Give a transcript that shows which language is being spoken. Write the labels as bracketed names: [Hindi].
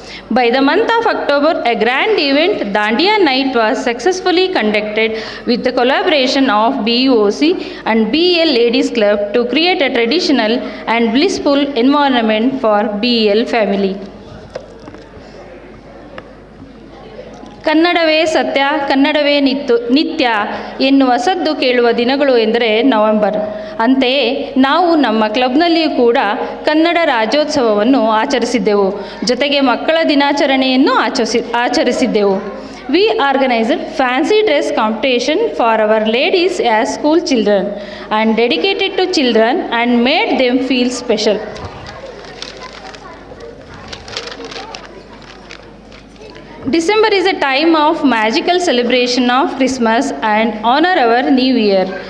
[English] By the month of October, a grand event, Dandiya Night, was successfully conducted with the collaboration of BUOC and BL Ladies Club to create a traditional and blissful environment for BL family. [Kannada] ಕನ್ನಡವೇ ಸತ್ಯ, ಕನ್ನಡವೇ ನಿತ್ಯ ಎನ್ನುವ ಸದ್ದು ಕೇಳುವ ದಿನಗಳು ಎಂದರೆ November. ಅಂತೆಯೇ ನಾವು ನಮ್ಮ ಕ್ಲಬ್ನಲ್ಲಿಯೂ ಕೂಡ ಕನ್ನಡ ರಾಜ್ಯೋತ್ಸವವನ್ನು ಆಚರಿಸಿದ್ದೆವು. ಜೊತೆಗೆ ಮಕ್ಕಳ ದಿನಾಚರಣೆಯನ್ನು ಆಚರಿಸಿದ್ದೆವು. [English] We organized fancy dress competition for our ladies as school children and dedicated to children and made them feel special. December is a time of magical celebration of Christmas and honor our New Year.